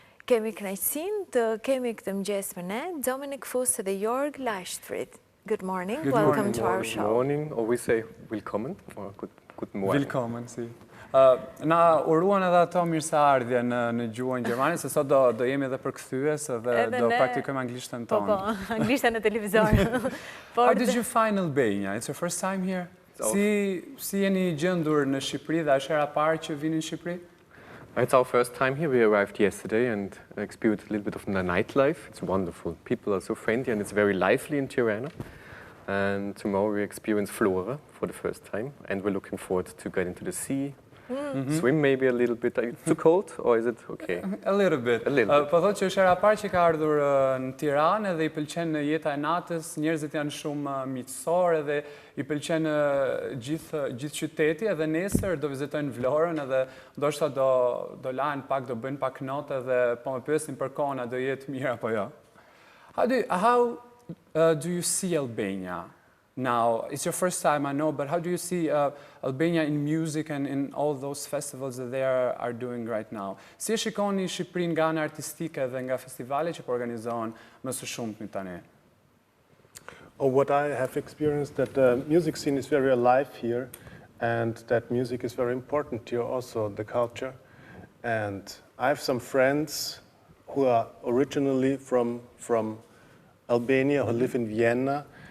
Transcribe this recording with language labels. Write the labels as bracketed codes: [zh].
[sq] Kemi kënaqësinë të kemi këtë mëngjes me ne Dominik Fuss dhe Jorg Leichtfried. [en] Good morning. Welcome to our show. Good morning, or we say willkommen, or good morning. [de] Willkommen, si. [sq] Na uruan edhe ato mirëseardhje në gjuhën gjermane, se sot do jemi edhe përkthyes dhe do praktikojmë anglishtën tonë. Po, anglishtën në televizor. [en] How did you find Albania? It's your first time here? [sq] Si jeni gjendur në Shqipëri dhe është hera parë që vini në Shqipëri? [en] It's our first time here. We arrived yesterday and experienced a little bit of the nightlife. It's wonderful. People are so friendly and it's very lively in Tirana. And tomorrow we experience Flora for the first time and we're looking forward to get into the sea. Swim maybe a little bit. Too cold or is it okay? A little bit. [sq] Po thotë që është hera parë që ka ardhur në Tiranë dhe i pëlqen jeta e natës, njerëzit janë shumë miqësorë dhe i pëlqen gjithë qyteti edhe nesër do vizitojnë Vlorën edhe ndoshta do lahen pak, do bëjnë pak note dhe po më pyesin për kohën, a do jetë mirë apo jo. [en] How do you see Albania now? It's your first time, I know, but how do you see Albania in music and in all those festivals that they are doing right now? [sq] Si e shikoni Shqipërinë nga ana artistike dhe nga festivale që po organizohen më së shumti tani? [en] What I have experienced that the music scene is very alive here and that music is very important here also, the culture. And I have some friends who are originally from Albania, who live in Vienna.